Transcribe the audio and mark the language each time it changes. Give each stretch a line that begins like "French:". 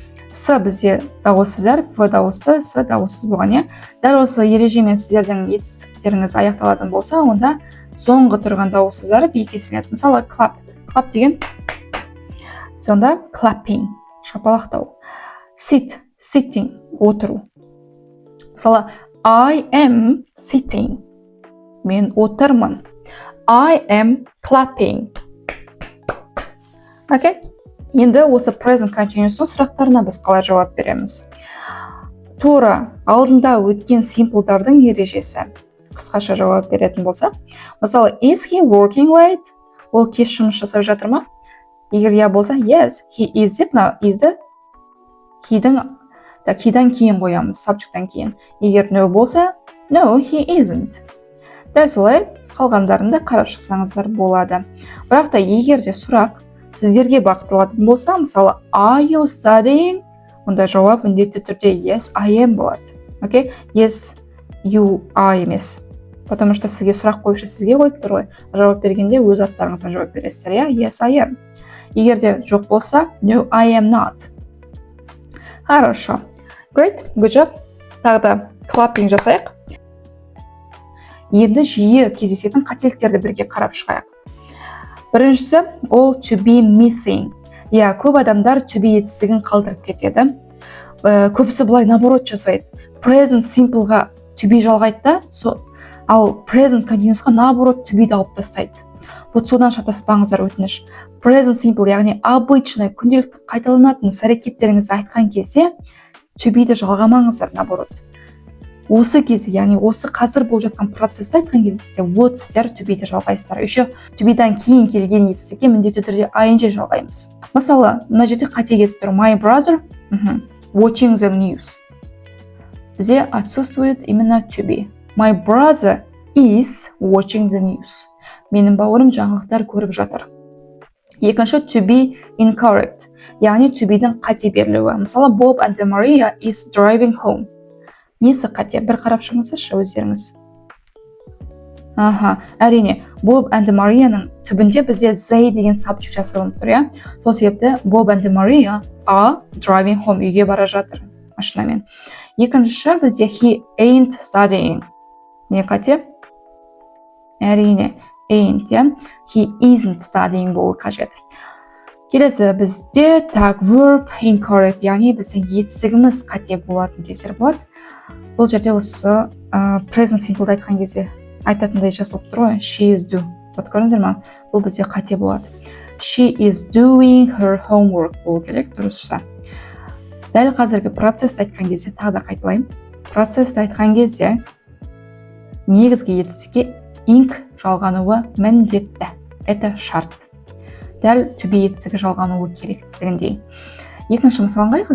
Kazakh: С бізде дауыссыз әріп, В дауысты, С дауыссыз болған. Дәл осы ережемен сіздердің етістіктеріңіз аяқталатын болса, онда соңғы тұрған дауыссыз әріп екі еселенеді. Мысалы, clap. Clap деген сонда clapping, шапалақтау.
English: Sit, sitting, отыру. Мысалы, I am sitting.
Kazakh: Мен отырмын.
English: I am clapping. Окей?
Kazakh: Енді осы present continuous сұрақтарына біз қалай жауап береміз? Тура алдында өткен simple-дардың ережесі. Қысқаша жауап беретін болса.
English: Мысалы, is he working late?
Kazakh: Ол кеш жұмыс жасап жатыр ма? Егер я болса,
English: yes, he is
Kazakh: деп, isді he'дан кейін қоямыз, subject'тан кейін.
English: Егер no болса, no, he isn't.
Kazakh: Дәл солай қалғандарында қарап шықсаңыздар болады. Бірақ та егер де сұрақ сіздерге бағытталатын болса, мысалы,
English: are you studying?
Kazakh: Онда жауап міндетті түрде
English: yes, I am
Kazakh: болады. Окей?
English: Yes, you are емес.
Russian: Потому что
Kazakh: сізге сұрақ қойшы сізге қойып тұр ғой. Жауап бергенде өз аттарыңызға жауап бересіздер.
English: Yes, I am.
Kazakh: Егер де жоқ болса,
English: no, I am not. Хорошо. Great, good job.
Kazakh: Тағы да clapping жасайық. Енді жиі кездесетін қателіктерді бірге қарап шығайық. Біріншісі, ол to be missing. Көп адамдар to be етістігін қалдырып кетеді. Көбісі бұлай наоборот жасайды. Present simple-ға to be жалғайды да, ал present continuous-ға наоборот to be-ді алып тастайды. Вот содан шатаспаңыздар өтініш. Present simple, яғни обычный, күнделікті қайталанатын іс-әрекеттеріңізді айтқан кезде to be-ді жалғамаңыздар наоборот. осы кезде, яғни осы қазір болып жатқан процессті айтқан кезде вот сіздер to be-ді жалғайсыздар. Еще to be-дан кейін келген етістікке міндетті түрде ing жалғаймыз. Мысалы, мына жерде қате кетіп тұр.
English: My brother watching the news.
Russian: Бізде отсутствует именно to be.
English: My brother is watching the news.
Kazakh: Менің бауырым жаңалықтар көріп жатыр. Екінші
English: to be incorrect,
Kazakh: яғни to be-дің қате берілуі.
English: Мысалы, Bob and Maria is driving home.
Kazakh: Несі қате? Бір қарап шығыңыздаршы өздеріңіз. Әрине, Bob and Mariaның түбінде бізде they деген subject жасалынып тұр, иә?
English: Сол себепті Bob and Maria are driving home,
Kazakh: үйге бара жатыр машинамен.
English: Екіншісі бізде he ain't studying.
Kazakh: Не қате? Әрине, ain't, иә?
English: He isn't studying болу қажет.
Kazakh: Келесі бізде так verb incorrect, яғни біздің етістігіміз қате болатын кездер болады. Бұл жерде осы present simple'ды айтқан кезде айтатындай жазылып тұр ғой.
English: She is do.
Kazakh: Вот көрдіңіздер ма? Бұл бізде қате болады.
English: She is doing her homework болу керек, дұрысша.
Kazakh: Дәл қазіргі процессті айтқан кезде тағы да қайталаймын. Процессті айтқан кезде негізгі етістікке ing жалғануы міндетті. Это шарт. Дәл to be етістігі жалғануы керектігіндей. Екінші мысалға қарайық.